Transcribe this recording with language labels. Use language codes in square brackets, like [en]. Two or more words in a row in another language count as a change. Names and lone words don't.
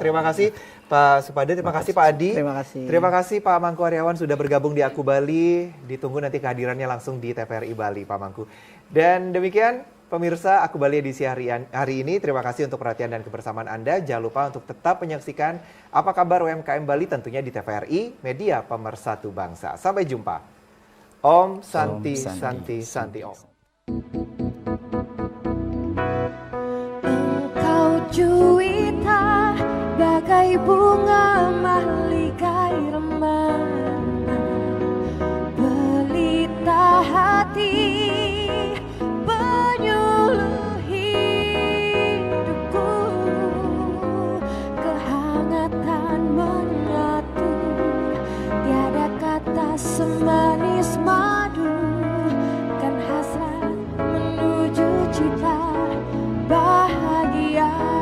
[id] Terima kasih Pak Supade, terima kasih Pak Adi. Terima kasih Pak Mangku Aryawan sudah bergabung di Aku Bali. Ditunggu nanti kehadirannya langsung di TVRI Bali Pak Mangku. Dan demikian pemirsa Aku Bali edisi hari ini. Terima kasih untuk perhatian dan kebersamaan Anda. Jangan lupa untuk tetap menyaksikan Apa Kabar UMKM Bali tentunya di TVRI, media pemersatu bangsa. Sampai jumpa. [sa] Om Santi Santi Santi Om. [id] Juwita bagai bunga mahligai remana, pelita hati penyuluh hidupku, kehangatan menyatu, tiada kata semanis madu, kan hasrat menuju cita bahagia.